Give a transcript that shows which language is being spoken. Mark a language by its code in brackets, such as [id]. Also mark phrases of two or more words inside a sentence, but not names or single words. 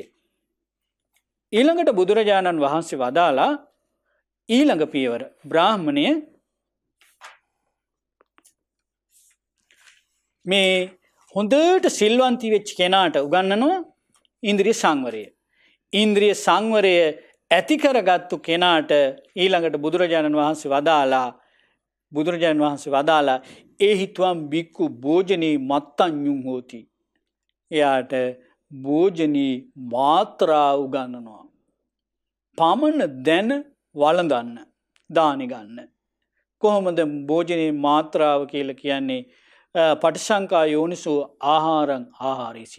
[si] ඊළඟට බුදුරජාණන් වහන්සේ වදාලා ඊළඟ පියවර බ්‍රාහ්මණය මේ හොඳට සිල්වන්ති වෙච්ච කෙනාට උගන්වනවා ඉන්ද්‍රිය සංවරය. ඉන්ද්‍රිය සංවරය ඇති කරගත්තු කෙනාට ඊළඟට බුදුරජාණන් වහන්සේ වදාලා ඒ හිතුවම් [pi] බික්කු භෝජනී මත්තඤ්ඤුම් හෝති. [si] එයාට භෝජනී මාත්‍රා උගන්වනවා. පමණ දැන වළඳන්න දානි ගන්න. කොහොමද භෝජනී මාත්‍රාව කියලා කියන්නේ? [pi] පටිසංකා යෝනිසෝ ආහාරං ආහාරේසි.